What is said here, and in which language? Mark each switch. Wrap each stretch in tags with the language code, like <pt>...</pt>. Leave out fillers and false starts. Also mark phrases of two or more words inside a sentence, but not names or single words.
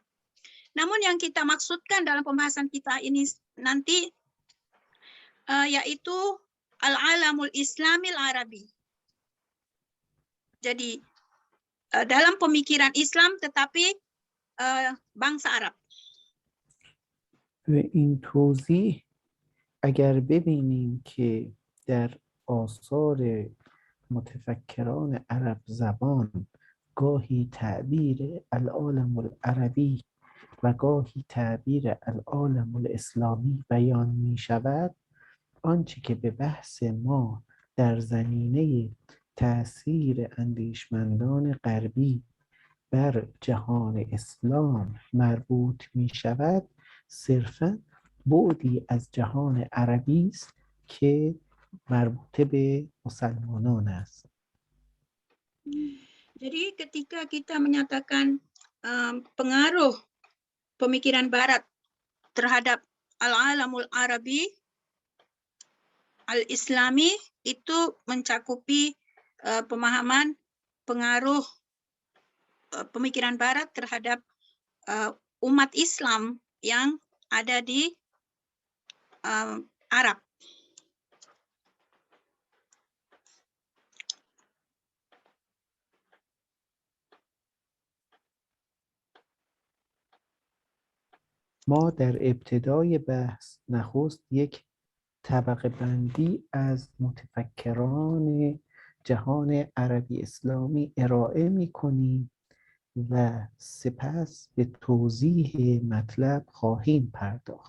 <id>Namun yang kita maksudkan dalam pembahasan kita ini nanti yaitu</id> <ar>العالم الإسلامي العربي.</ar> <id>Jadi dalam pemikiran Islam tetapi bangsa Arab.</id> <fa>و این توضیح اگر ببینیم که در آثار متفکران عرب زبان گاهی تعبیر</fa> <ar>العالم العربی</ar> <fa>و گاهی تعبیر</fa> <ar>العالم الاسلامی</ar> <fa>بیان می شود، آنچه که به بحث ما در زمینه تأثیر اندیشمندان غربی بر جهان اسلام مربوط می شود صرفاً بعدی از جهان عربی است که مربوط به مسلمانان است.</fa> <id>Jadi ketika kita menyatakan pengaruh pemikiran Barat terhadap</id> <ar>العالم العربي، الإسلامي,</ar> <id>itu mencakupi pemahaman pengaruh pemikiran Barat terhadap umat Islam yang ada di Arab.</id> <fa>ما در ابتدای بحث نخست یک طبقه بندی از متفکران جهان عربی اسلامی ارائه می کنیم و سپس به توضیح مطلب خواهیم پرداخت.</fa>